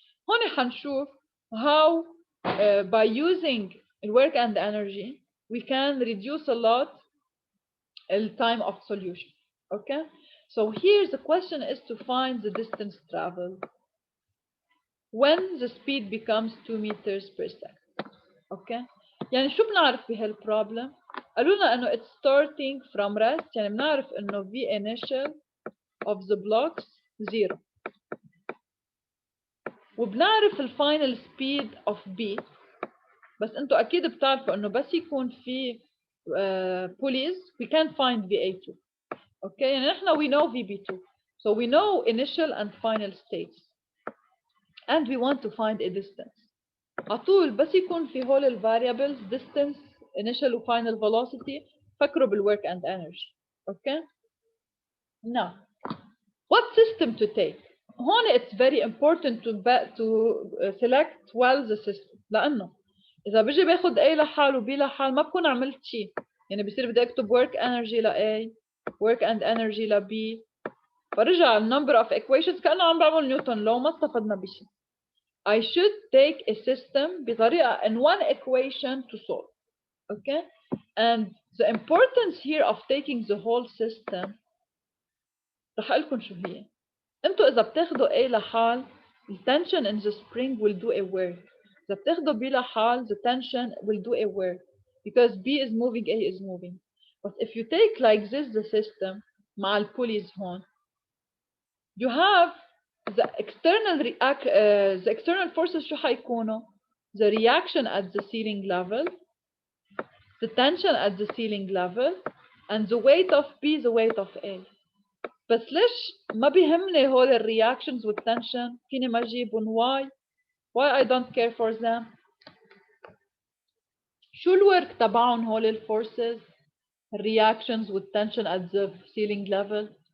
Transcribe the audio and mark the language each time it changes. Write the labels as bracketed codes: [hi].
[ar] هون حنشوف [en] how by using work and energy we can reduce a lot the time of solution. Okay, so here the question is to find the distance traveled when the speed becomes 2 meters per second. [ar] Okay, يعني شو بنعرف بهالبروبلم؟ قالوا لنا انه [en] it's starting from rest، [ar] يعني بنعرف انه V initial of the blocks 0، وبنعرف الفاينل speed of B، بس انتوا اكيد بتعرفوا انه بس يكون في pulleys [en] we can find VA2. Okay, [ar] يعني نحن [en] we know VB2, so we know initial and final states and we want to find a distance. [ar] عطول بس يكون في هول ال variables distance initial و final velocity فكروا بالwork and energy. [en] Okay, now what system to take؟ هون it's very important to select well the system، [ar] لأنه إذا بيجي باخد A لحال و B لحال ما بكون عملت شيء. يعني بصير بدي أكتب work energy ل A work and energy ل B، فرجع ال number of equations كأنه عم بعمل نيوتن لو، ما استفدنا بشيء. [en] I should take a system [ar] بطريقة [en] in one equation to solve. Okay, and the importance here of taking the whole system [ar] رح أقول لكم شو هي. انتوا إذا بتاخدوا A لحال [en] the tension in the spring will do a work. [ar] إذا بتاخدوا B لحال [en] the tension will do a work because B is moving, A is moving. But if you take like this the system [ar] مع ال pulleys هون, [en] you have the external forces [ar] شو حيكونوا؟ [en] The reaction at the ceiling level, the tension at the ceiling level, and the weight of B, the weight of A. [ar] بس ليش ما بيهمني هول الرياكشنز والتنشن؟ فيني ما اجيبهم. [en] why I don't care for them؟ [ar] شو الورك تبعهم هول الفورسز؟ الرياكشنز والتنشن [en] at the ceiling level.